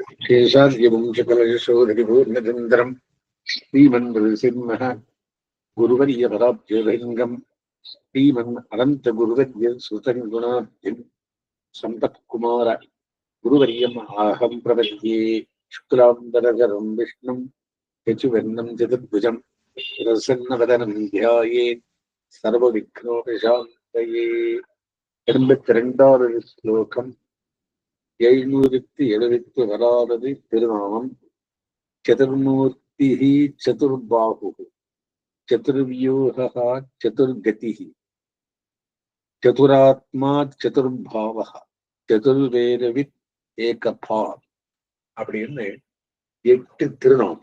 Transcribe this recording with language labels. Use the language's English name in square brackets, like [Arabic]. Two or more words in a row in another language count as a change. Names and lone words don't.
[Sanskrit] शेषाद्यवंशकलशोधरिपूर्णचन्द्रम् श्रीमन्मृसिंहः गुरुवर्यपदाब्जभृङ्गम् श्रीमन् अनन्तगुरुवर्य सुतम् गुणाब्धिम् सम्पत्कुमार गुरुवर्यम् आहं प्रपद्ये। शुक्लाम्बरधरम् विष्णुम् शशिवर्णम् चतुर्भुजम् प्रसन्नवदनम् ध्यायेत् सर्वविघ्नोपशान्तये। [Tamil] 82வது ஸ்லோகம். 776வது திருநாமம். [Sanskrit] चतुर्मूर्तिः चतुर्बाहुः चतुर्व्यूहः चतुर्गतिः चतुरात्मा चतुर्भावः चतुर्वेदवित् एकपात् [Tamil] அப்படின்னு 8 திருநாமம்.